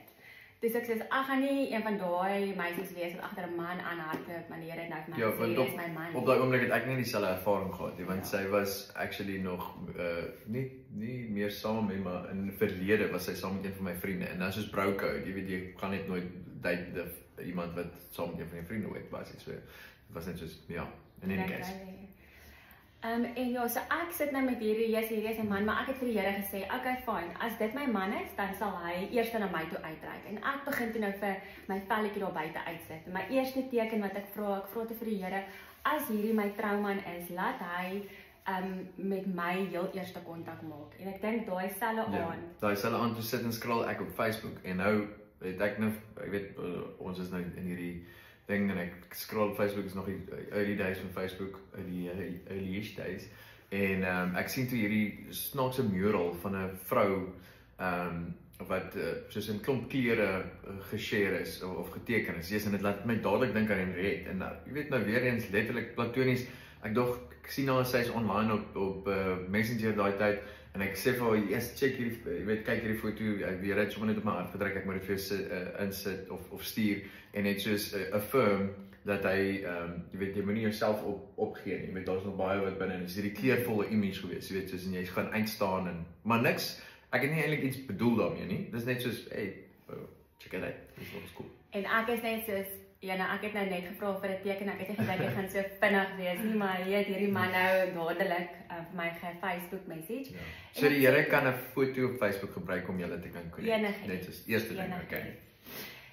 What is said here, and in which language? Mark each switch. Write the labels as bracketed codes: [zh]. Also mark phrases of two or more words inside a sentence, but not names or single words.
[af] Dus ek sê, ek gaan nie een van daai meisies wees wat agter 'n man aanhardloop, maar die Here het nou vir my gesê, dis my man. Op daai oomblik het ek nie dieselfde ervaring gehad nie, want sy was actually nog nie meer saam met my, maar in die verlede was sy saam met een van my vriende en dan soos [en] bro code, [af] jy weet jy gaan net nooit date iemand wat saam met een van jou vriende ooit was, so dit was net soos [en] in any case. [af] En ja, so ek sit nou met hierdie is 'n man, maar ek het vir die Here gesê, okay, fine, as dit my man is, dan sal hy eers na my toe uitreik. En ek begin toe nou vir my velletjie daar buite uitsit. My eerste teken wat ek vra toe vir die Here, as hierdie my trouman is, laat hy met my heel eerste kontak maak. En ek dink daai selfe aand toe sit en scroll ek op Facebook en nou het ek nou, ek weet, ons is nou in hierdie ding en ek scroll op Facebook, is nog die [en] early days [af] van Facebook, die [en] early-ish days, [af] en ek sien toe hierdie snaakse mural van 'n vrou wat soos in klomp klere geshare is of geteken is, en dit laat my dadelik dink aan Henriette, en jy weet nou weer eens letterlik platonies, ek sien nou sy is online op Messenger daai tyd, en ek sê vir haar, check hierdie, jy weet, kyk hierdie foto, ek weer het sommer net op my hart gedruk, ek moet dit vir jou insit of stuur, en net soos affirm, dat hy, jy weet, jy moet nie jouself opgee nie, jy weet, daar is nog baie wat binne, is hierdie kleurvolle image gewees, jy weet, soos, en jy gaan uitstaan, maar niks, ek het nie eintlik iets bedoel daarmee nie, dis net soos, [en] hey, check it out, [af] dis wat is cool. En ek is net soos, ek het nou net gevra vir 'n teken, ek het nie gedink ek gaan so vinnig wees nie, maar hierdie man nou dadelik vir my Facebook message. So die Here kan 'n foto op Facebook gebruik om julle te kan connect. Enige. Net soos eerste ding, okay.